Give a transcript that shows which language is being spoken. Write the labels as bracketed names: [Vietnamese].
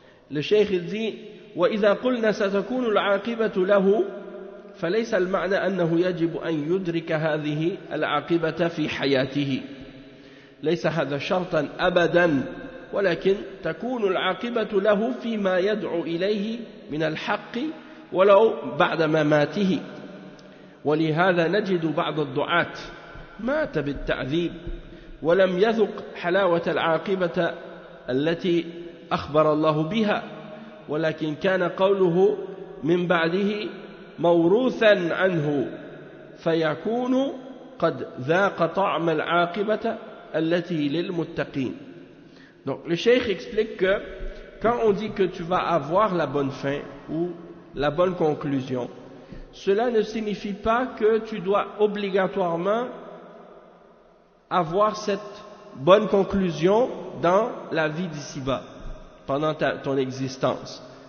[French] Le cheikh il dit [Arabic] wa idha qulna satakunu al-aqibatu lahu falaysa al-ma'na annahu yajib an yudrika hadhihi al-aqibata fi hayatihi laysa hadha shartan abadan walakin takunu al-aqibatu lahu fi ma yad'u ilayhi min al-haqq ولو بعد مماته ولهذا نجد بعض الدعاة مات بالتعذيب ولم يذق حلاوة العاقبة التي أخبر الله بها ولكن كان قوله من بعده موروثا عنه فيكون قد ذاق طعم العاقبة التي للمتقين. [French] Donc le cheikh explique que quand on dit que tu vas avoir la bonne fin ou la bonne conclusion, cela ne signifie pas que tu dois obligatoirement avoir cette bonne conclusion dans la vie d'ici-bas, pendant ton existence.